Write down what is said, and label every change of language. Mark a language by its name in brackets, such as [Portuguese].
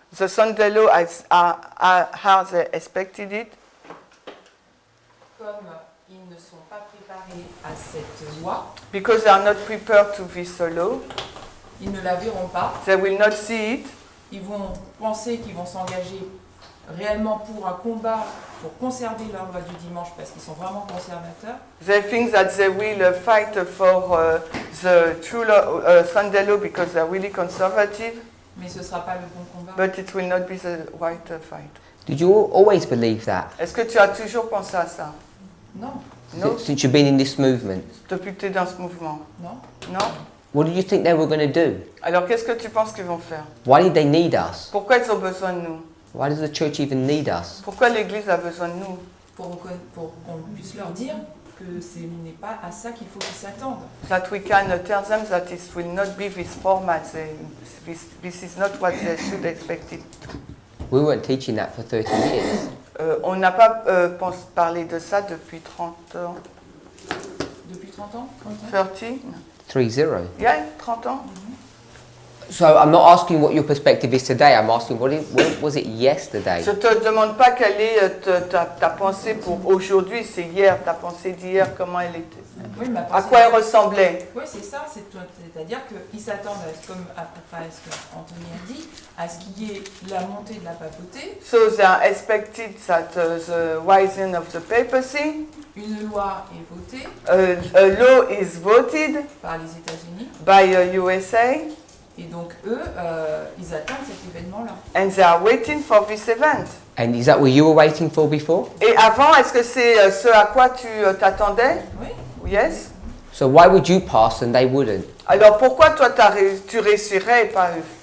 [English] The Sunday law how they expected it, [French] comme ils ne sont pas préparés à cette loi, [English] because they are not prepared to this law, [French] ils ne la verront pas, [English] they will not see it. [French] ils vont penser qu'ils vont s'engager réellement pour un combat pour conserver leur loi du dimanche parce qu'ils sont vraiment conservateurs. [English] They think that they will fight for the true law, Sunday law because they are really conservative, [French] Mais ce ne sera pas le bon combat. [English] but it will not be the right fight. Did you always believe that? [French] Est-ce que tu as toujours pensé à ça? Non, Non? [English] Since you've been in this movement? [French] Depuis que tu es dans ce mouvement? non. Non? [English] What did you think they were going to do? [French] Alors qu'est-ce que tu penses qu'ils vont faire? [English] Why did they need us? [French] Pourquoi ils ont besoin de nous? [English] Why does the church even need us? [French] Pourquoi l'Église a besoin de nous? Pour qu'on puisse leur dire que ce n'est pas à ça qu'il faut qu'ils s'attendent. [English] That we can tell them that it will not be this format. This is not what they should expect it. We weren't teaching that for 30 years. [French] On n'a pas parlé de ça depuis 30 ans. Depuis 30 ans 30? 3-0. Yeah, 30 ans. [English] So I'm not asking what your perspective is today. I'm asking what was it yesterday? [French] Je ne te demande pas quelle est ta pensée pour aujourd'hui, c'est hier, ta pensée d'hier, comment elle était. Oui, mais À quoi elle ressemblait. Oui, c'est ça. C'est-à-dire qu'ils s'attendent, comme à peu près ce qu'Anthony a dit, à ce qu'il y ait la montée de la papauté, [English] So they are expected that the rising of the papacy, [French] une loi est votée [English] a law is voted [French] par les États-Unis, [English] by USA, [French] et donc eux, ils attendent cet événement-là. [English] and they are waiting for this event. And is that what you were waiting for before? [French] Et avant, est-ce que c'est ce à quoi tu t'attendais? Oui. [English] Yes. So why would you pass and they wouldn't? [French] Alors pourquoi toi tu réussirais et pas eux?